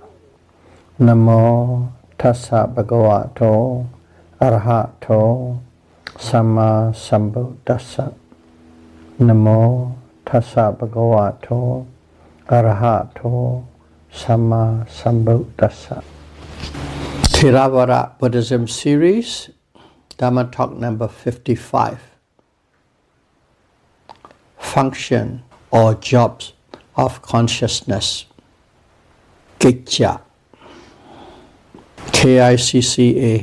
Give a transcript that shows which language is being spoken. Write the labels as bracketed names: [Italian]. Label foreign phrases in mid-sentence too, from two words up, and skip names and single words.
[Pali] Namo tassa bhagavato arahato samma sambuddhassa. Namo tassa bhagavato arahato samma sambuddhassa. [English] Theravada Buddhism series, Dhamma talk number 55. Function or jobs of consciousness. Kicca. K-I-C-C-A.